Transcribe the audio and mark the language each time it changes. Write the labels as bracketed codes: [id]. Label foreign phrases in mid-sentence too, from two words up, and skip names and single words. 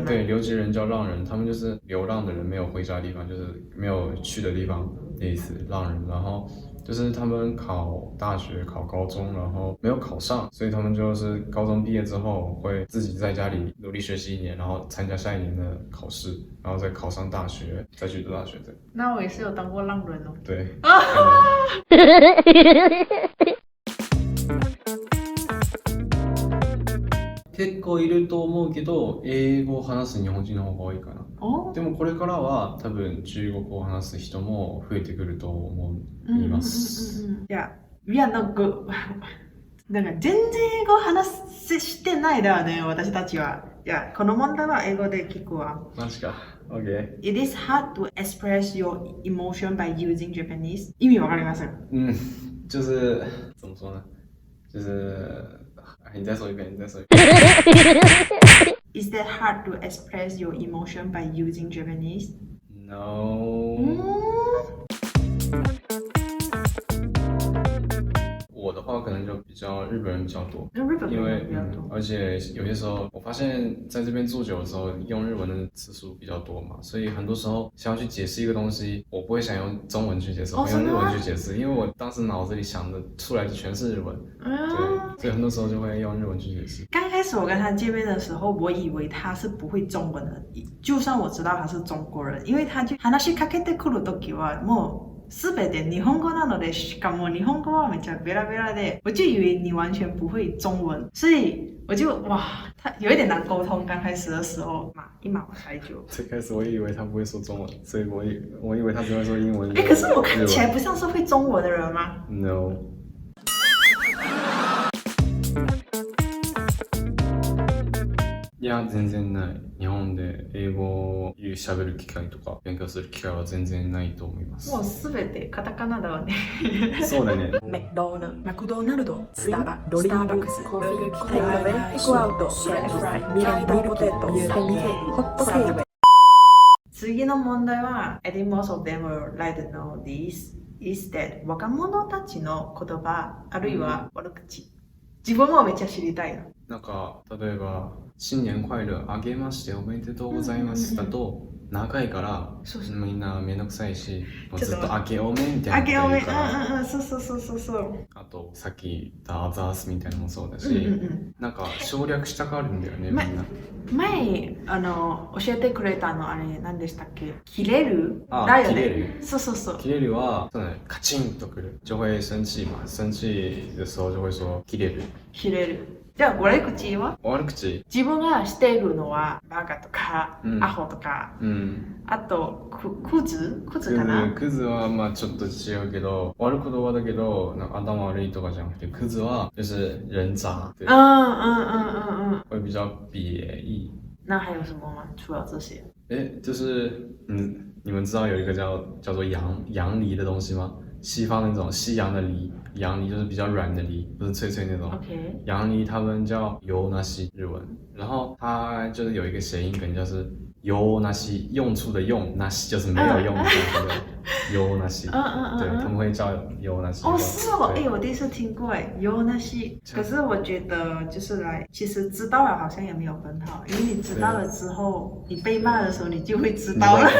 [zh] 对，留级人叫浪人，他们就是流浪的人，没有回家的地方，就是没有去的地方的意思，浪人。然后就是他们考大学、考高中，然后没有考上，所以他们就是高中毕业之后会自己在家里努力学习1年，然后参加下一年的考试，然后再考上大学，再去读大学。对。那我也是有当过浪人哦。对。 [ja] 結構いると思うけど、英語を話す日本人の方が多いかな。でもこれからは多分中国語を話す人も増えてくると思います。いやなんか全然英語話してないだよね、私たちは。いや、この問題は英語で聞くわ。マジか。OK。 [en] It is hard to express your emotion by using Japanese。 [ja] 意味わかりません。 [zh] 就是怎么说呢？就是你再说一遍。 [en] Is that hard to express your emotion by using Japanese? No。 [zh] 我的话可能就比较日本人比较多，因为而且有些时候我发现在这边住久的时候，用日文的次数比较多嘛，所以很多时候想要去解释一个东西，我不会想用中文去解释，我会用日文去解释，因为我当时脑子里想的出来的全是日文，对，所以很多时候就会用日文去解释。刚开始我跟他见面的时候，我以为他是不会中文的，就算我知道他是中国人，因为他就 [ja] 話しかけてくる時はもう全て日本語なので、しかも日本語はめっちゃベラベラで， [zh] 我就以为你完全不会中文，所以我就他有一点难沟通。刚开始的时候，一马太久。最开始我也以为他不会说中文，所以我以为他只会说英文。可是我看起来不像是会中文的人吗 [en] ？No。 [ja] いや、全然ない。日本で英語を喋る機会とか勉強する機会は全然ないと思います。もうすべてカタカナだわね。そうだね。マクドナルド、スタバ、スターバックス、テイクアウェイ、テイクアウト、シェアフライ、ミランダポテト、ユーミン、ホットケーキ。次の問題は [en] I think most of them would like to know this is that [ja] 若者たちの言葉あるいは悪口、自分もめっちゃ知りたいの。なんか例えば [zh] 新年快乐 [ja] あげましておめでとうございますだと長いからそうそうみんなめんどくさいしもうちょっとずっとあげおめみたいあげおめ、なこと言うからそうそうそうそうそう。あとさっき言ったアザースみたいなのもそうだし、なんか省略したがるんだよねみんな。前教えてくれたのあれ何でしたっけ？切れるあだよね。切れるそうそうそう。切れるはそうだねカチンとくる [zh] 就会生气嘛生气的时候就会说切れる。 [ja] 切れる。じゃあ悪口は？悪口自分がしているのはバカとか、うんアホとか、あとクズかな？クズはまあちょっと違うけど悪い言葉だけどなんか頭悪いとかじゃなくてクズは [zh] 就是人渣。对。会比较贬义。那还有什么吗？除了这些？就是你们知道有一个叫做羊梨的东西吗？西方那种西洋的梨，羊梨就是比较软的梨，不是脆脆那种。 OK。羊梨他们叫ヨナシ日文，然后它就是有一个谐音梗，就是ヨナシ用处的用，那西就是没有用的ヨナシ。对，他们会叫ヨナシ。哦，是哦，我第一次听过ヨナシ。可是我觉得就是其实知道了好像也没有很好，因为你知道了之后，你被骂的时候你就会知道了。